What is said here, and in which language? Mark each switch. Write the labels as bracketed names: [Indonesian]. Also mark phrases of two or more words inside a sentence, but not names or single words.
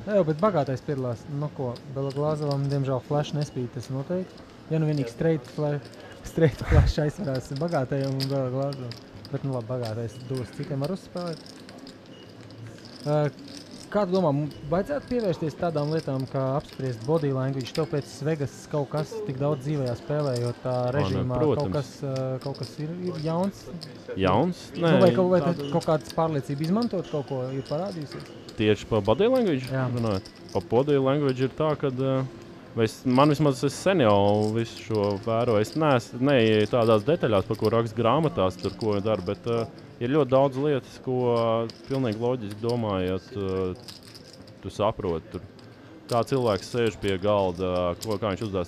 [Latvian] Jā, bet bagātais piedalās. Nu ko, Belglāzovam, diemžēl, flash nespīd, tas noteikti. Ja nu vienīgi [English] straight flash [Latvian] aizvarās bagātajam un Belglāzovam. Bet, nu labi, bagātais dos, cikiem var uzspēlēt. Kā tu domā, vajadzētu pievērsties tādām lietām, kā apspriest [English] body language? [Latvian] Tev pēc Vegas kaut kas tik daudz dzīvajā spēlējot tā režīmā, kaut kas ir jauns? Jauns? Nē. Vai kaut kādas pārliecība izmantot kaut ko ir parādījusies? Tieši pa [English] body language? [Latvian] Jā. Runājot. Pa [English] body language [Latvian] ir tā, ka man vismaz es sen jau visu šo vēroju. Es neieju tādās detaļās, par ko raksta grāmatās, tur ko dara, bet ir ļoti daudz lietas, ko pilnīgi loģiski domājot, tu saproti. Tur, kā cilvēks sēž pie galda, kā viņš uzdās.